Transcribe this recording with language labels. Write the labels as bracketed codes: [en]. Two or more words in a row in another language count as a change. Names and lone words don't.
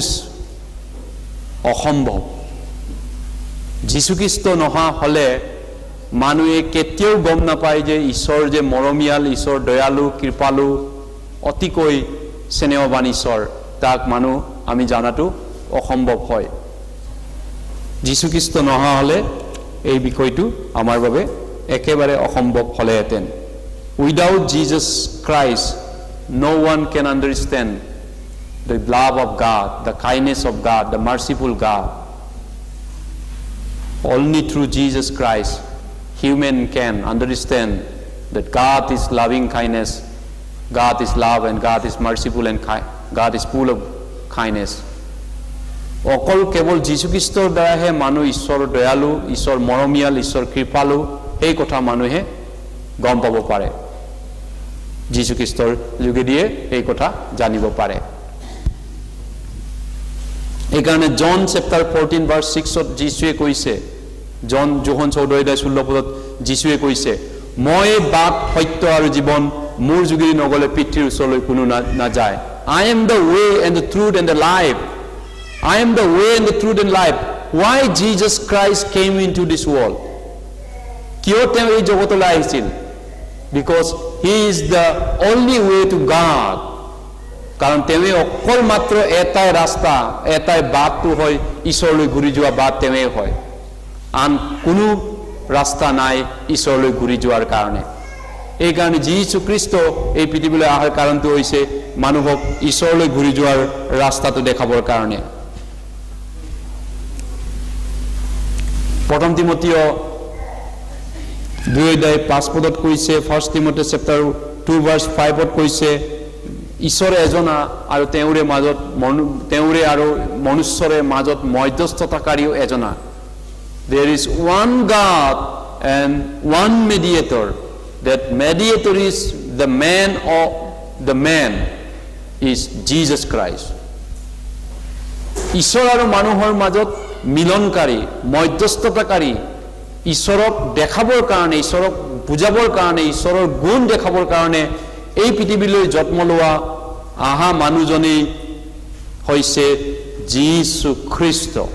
[as] অসম্ভৱ যীশু খ্ৰীষ্ট নহা হলে মানুহে কেতিয়াও গম নাপায় যে ঈশ্বৰ যে মৰমীয়াল ঈশ্বৰ দয়ালু কৃপালু অতিকৈ স্নেহৱান ঈশ্বৰ তাক মানুহ আমি জানাটো অসম্ভৱ হয় যীশু খ্ৰীষ্ট নহা হলে এই বিষয়টো আমাৰ বাবে একেবাৰে অসম্ভৱ হলেহেঁতেন [en] without Jesus Christ no one can understand the love of God, the kindness of God, the merciful God. Only through Jesus Christ, human can understand that God is loving kindness, God is love, and God is merciful, and God is full of kindness. [as] অকল কেৱল যীশু খ্ৰীষ্টৰ দ্বাৰাহে মানুহ ঈশ্বৰ দয়ালু ঈশ্বৰ মৰমীয়াল ঈশ্বৰ কৃপালু এই কথা মানুহে গম পাব পাৰে যীশু খ্ৰীষ্টৰ যোগেদিয়ে এই কথা জানিব পাৰে এইকাৰণে [en] John chapter 14 verse 6 [as] ত যীশুৱে কৈছে যোহন 14 অধ্যায় 16 পদত যীশুৱে কৈছে মই বাট সত্য আৰু জীৱন মোৰ যোগেদি নগলে পিতৃৰ ওচৰলৈ কোনো নাযায় [en] I am the way and the truth and the life I am the way and the truth and life. Why Jesus Christ came into this world? [as] কিয় তেওঁ এই জগতলৈ আহিছিল? [en] Because he is the only way to God. [as] কাৰণ তেওঁই অকল মাত্ৰ এটাই ৰাস্তা, এটাই বাটটো হয় ঈশ্বৰলৈ ঘূৰি যোৱা বাট তেওঁই হয়। আন কোনো ৰাস্তা নাই ঈশ্বৰলৈ ঘূৰি যোৱাৰ কাৰণে। এই কাৰণে যীশু খ্ৰীষ্ট এই পৃথিৱীলৈ অহাৰ কাৰণটো হৈছে মানুহক ঈশ্বৰলৈ ঘূৰি যোৱাৰ ৰাস্তাটো দেখাবৰ কাৰণে। প্ৰথম তিমথিয় 2:5 কৈছে, [en] 1 Timothy chapter 2:5 [as] কৈছে ঈশ্বৰ এজনা আৰু তেওঁৰে মাজত তেওঁৰে আৰু মনুষ্যৰে মাজত মধ্যস্থতাকাৰীও এজনা। [en] There is one God and one mediator. That mediator is the man is Jesus Christ. [as] ঈশ্বৰ আৰু মানুহৰ মাজত মিলনকাৰী, মধ্যস্থতাকাৰী, ঈশ্বৰক দেখাবৰ কাৰণে, ঈশ্বৰক বুজাবৰ কাৰণে, ঈশ্বৰৰ গুণ দেখাবৰ কাৰণে এই পৃথিৱীলৈ জন্ম লোৱা আহা মানুহজনেই হৈছে যীশু খ্ৰীষ্ট।